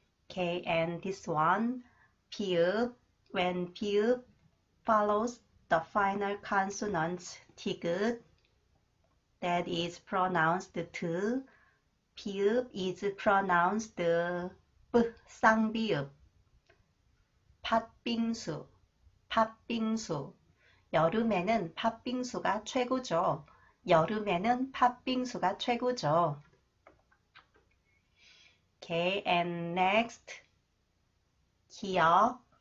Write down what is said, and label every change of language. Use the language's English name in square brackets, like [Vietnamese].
[English] Okay, and this one, 비읍. When 비읍 follows the final consonant 디귿, that is pronounced 드. 비읍 is pronounced 브, 쌍비읍. [Korean] 팥빙수. 여름에는 팥빙수가 최고죠. [English] Okay, and next, 기역.